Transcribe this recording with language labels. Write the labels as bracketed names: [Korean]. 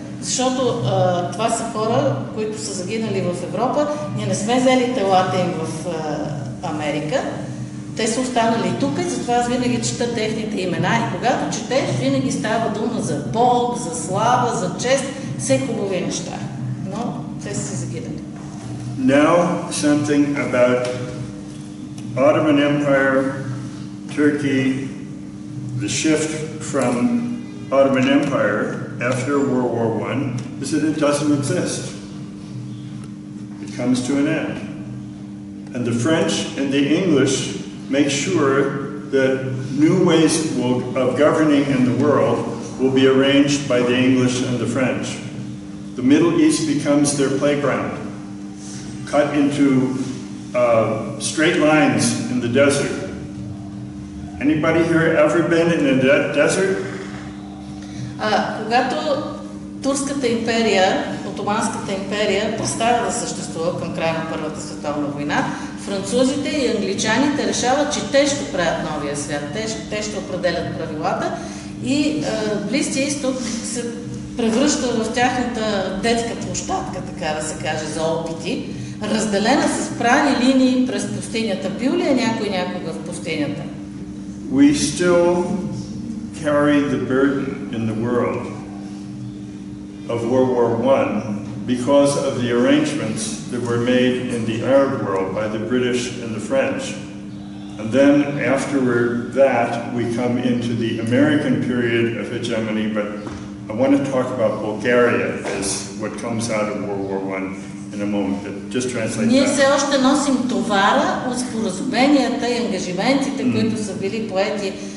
[Bulgarian] Защото това са хора, които са загинали в Европа. Ние не сме взели телата им в Америка. Те са останали тук и затова аз винаги чета техните имена. И когато четеш, винаги става дума за Бог, за слава, за чест, все хубави неща. Но те са загинали. [English] Now something about Ottoman Empire, Turkey, the shift from Ottoman Empire after World War I is that it doesn't exist. It comes to an end. And the French and the English make sure that new ways of governing in the world will be arranged by the English and the French. The Middle East becomes their playground, cut into straight lines in the desert. Anybody here ever been in a desert? [Bulgarian] Когато Турската империя, Отоманската империя представя да съществува към края на Първата световна война, французите и англичаните решават, че те ще правят новия свят, те ще определят правилата и Близкия изток се превръща в тяхната детска площадка, така да се каже, за опити, разделена с прани линии през пустинята. Бил ли е някой някога в пустинята? [English] We still carry the burden in the world of World War I because of the arrangements that were made in the Arab world by the British and the French. And then afterward that, we come into the American period of hegemony, but I want to talk about Bulgaria as what comes out of World War I in a moment. Just translate [Bulgarian] Ние [English] that. [Bulgarian] все още носим товара от споразуменията и ангажиментите, които са били поети